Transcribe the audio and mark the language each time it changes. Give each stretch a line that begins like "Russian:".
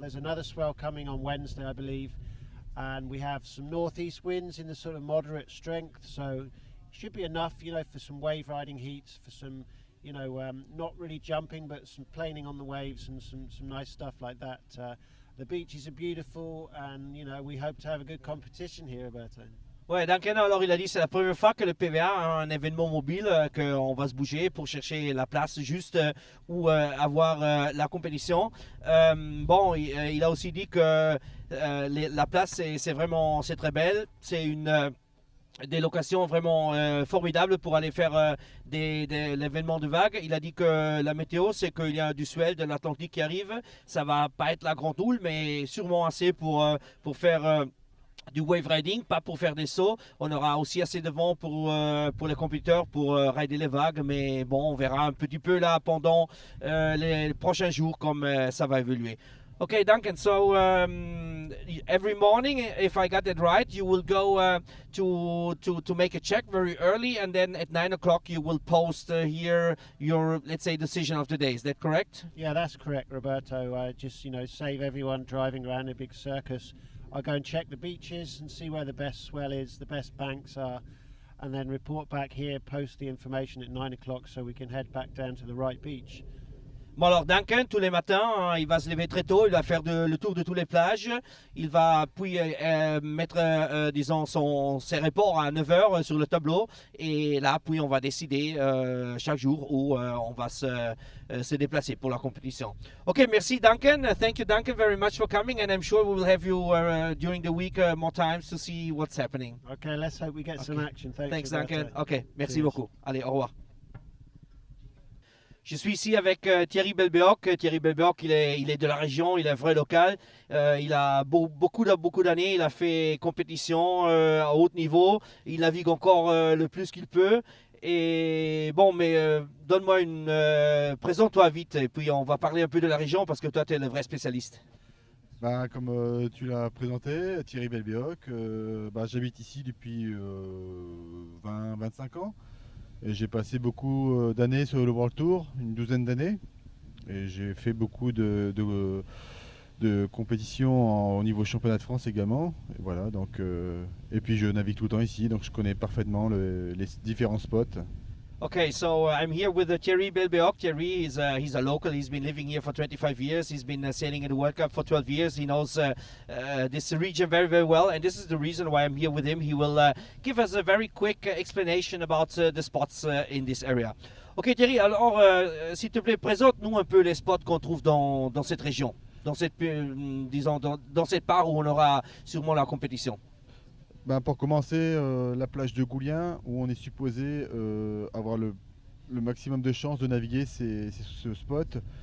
English: There's another swell coming on Wednesday, I believe, and we have some northeast winds in the sort of moderate strength, so should be enough, you know, for some wave riding heats, for some, you know, not really jumping, but some planing on the waves and some nice stuff like that. The beaches are beautiful, and you know, we hope to have a good competition here, Roberto.
French: Ouais, Duncan, alors il a dit c'est la première fois que le PVA a un événement mobile, qu'on va se bouger pour chercher la place juste où avoir la compétition. Bon, il a aussi dit que la place c'est vraiment c'est très belle, c'est une des locations vraiment formidables pour aller faire l'événement de vague. Il a dit que la météo, c'est qu'il y a du swell de l'Atlantique qui arrive. Ça va pas être la grande houle, mais sûrement assez pour faire du wave riding, pas pour faire des sauts. On aura aussi assez de vent pour les compétiteurs pour rider les vagues, mais bon, on verra un petit peu là pendant les prochains jours comme ça va évoluer.
English: Okay, Duncan, so every morning, if I got that right, you will go to make a check very early, and then at 9 o'clock you will post here your, let's say, decision of the day. Is that correct? Yeah, that's correct, Roberto. Just, you know, save everyone driving around a big circus. I'll go and check the beaches and see where the best swell is, the best banks are, and then report back here, post the information at 9 o'clock so we can head back down to the right beach.
French: Bon alors Duncan, tous les matins, hein, il va se lever très tôt, il va faire le tour de toutes les plages, il va puis mettre, disons, ses reports à 9 heures sur le tableau, et là, puis on va décider chaque jour où on va se déplacer pour la compétition. Ok, merci Duncan,
English: thank you Duncan very much for coming, and I'm sure we will have you during the week more times to see what's happening. Okay, let's hope we get some action. Thanks Roberto.
French: Duncan, ok, merci
English: Cheers.
French: beaucoup, allez, au revoir. Je suis ici avec Thierry Belbéoc. Thierry Belbéoc, il est de la région, il est un vrai local. Il a beaucoup d'années, il a fait compétition à haut niveau. Il navigue encore le plus qu'il peut. Et bon, mais donne-moi présente-toi vite et puis on va parler un peu de la région parce que toi, tu es le vrai spécialiste. Bah, comme tu l'as présenté, Thierry Belbéoc, j'habite ici depuis 20-25 ans. Et j'ai passé beaucoup d'années sur le World Tour, une douzaine d'années. Et j'ai fait beaucoup de compétitions au niveau championnat de France également. Et voilà, et puis je navigue tout le temps ici, donc je connais parfaitement les différents spots.
English: Okay, so I'm here with Thierry Belbéoc. Thierry is he's a local. He's been living here for 25 years. He's been sailing in the World Cup for 12 years. He knows this region very, very well, and this is the reason why I'm here with him. He will give us a very quick explanation about the spots in this area.
French: Ok Thierry, alors s'il te plaît, présente-nous un peu les spots qu'on trouve dans cette région, dans cette, disons, dans cette part où on aura sûrement la compétition. Pour commencer, la plage de Goulien, où on est supposé avoir le maximum de chances de naviguer, c'est ce spot.